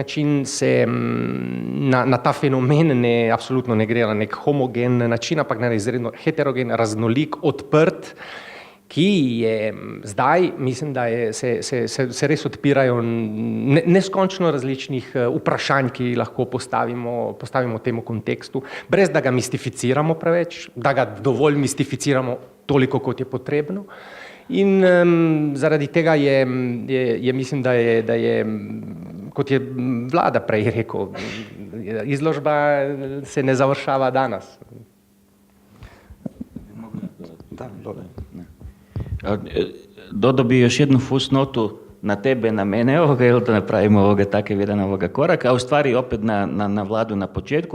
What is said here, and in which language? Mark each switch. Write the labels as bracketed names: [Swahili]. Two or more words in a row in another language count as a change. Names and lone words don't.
[Slovenian] način se na ta fenomen absolutno ne gre na nek homogen način, ampak na izredno heterogen, raznolik, odprt, ki je zdaj, mislim, da se res odpirajo neskončno različnih vprašanj, ki lahko postavimo temu kontekstu, brez da ga mistificiramo preveč, da ga dovolj mistificiramo toliko, kot je potrebno. In zaradi tega je mislim, da je, kot je Vlada prej rekel, [Croatian] izložba se ne završava danes. Da, dole. Dodao bi još jednu fusnotu na tebe, na mene, jel da napravimo takav jedan korak, a u stvari opet na Vladu na početku.